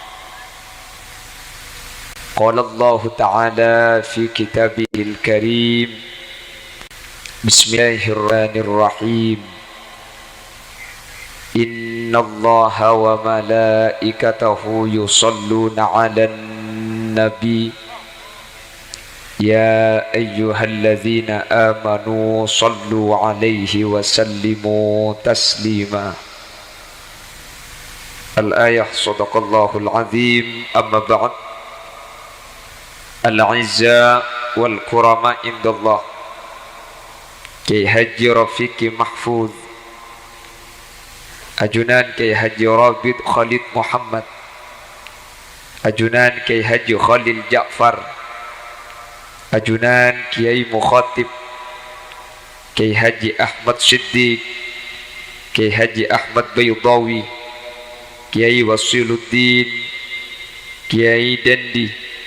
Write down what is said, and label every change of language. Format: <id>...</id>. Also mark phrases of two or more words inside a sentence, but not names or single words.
<ar>قال الله تعالى في كتابه الكريم بسم الله الرحمن الرحيم. إن الله وملائكته يصلون على النبي. يا أيها الذين آمنوا صلوا عليه وسلموا تسليما. الآية صدق الله العظيم. أما بعد الأعزة والكرماء عند الله,</ar> <su>Kiai Haji Rafiqi Mahfuz, ajunan Kiai Haji Rabid Khalid Muhammad, ajunan Kiai Haji Khalil Ja'far, ajunan Kiai Mukhatib Kiai Haji Ahmad Siddiq, Kiai Haji Ahmad Baydawi, Kiai Wasiluddin, Kiai Dendi,</su>